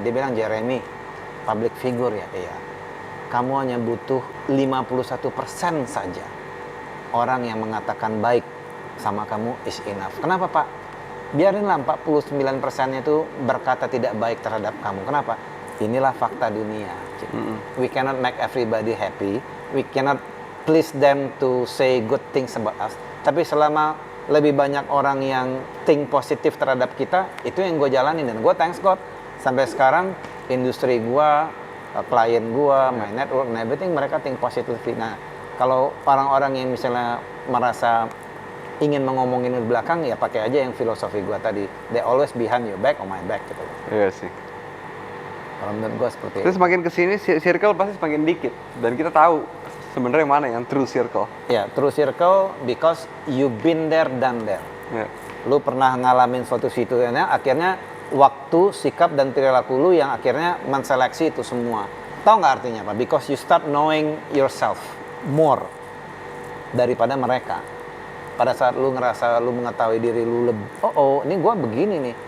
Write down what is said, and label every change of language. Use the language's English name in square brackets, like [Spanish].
[Indonesian] Dia bilang, Jeremy, public figure ya, iya. Kamu hanya butuh 51% saja orang yang mengatakan baik sama kamu [English] is enough. [Indonesian] Kenapa, Pak? Biarinlah 49%-nya itu berkata tidak baik terhadap kamu. Kenapa? Inilah fakta dunia. [English] We cannot make everybody happy. We cannot please them to say good things about us. [Indonesian] Tapi selama lebih banyak orang yang think positif terhadap kita, itu yang gue jalanin. Dan gue thanks God, sampai sekarang industri gue, klien gue, [English] my network and everything, [Indonesian] mereka think positively. Nah, kalau orang-orang yang misalnya merasa ingin mengomongin di belakang, ya pakai aja yang filosofi gue tadi. [English] They always behind your back or my back gitu. [Indonesian] Iya sih. Kalau menurut gue seperti itu. Terus semakin kesini circle pasti semakin dikit, dan kita tahu sebenarnya mana yang true circle. [English] Ya, true circle because you've been there, done there. [Indonesian] Lu pernah ngalamin suatu situasinya, akhirnya waktu, sikap, dan perilaku lu yang akhirnya menseleksi itu semua. Tahu nggak artinya apa? [English] Because you start knowing yourself more [Indonesian] daripada mereka. Pada saat lu ngerasa lu mengetahui diri lu lebih, ini gua begini nih.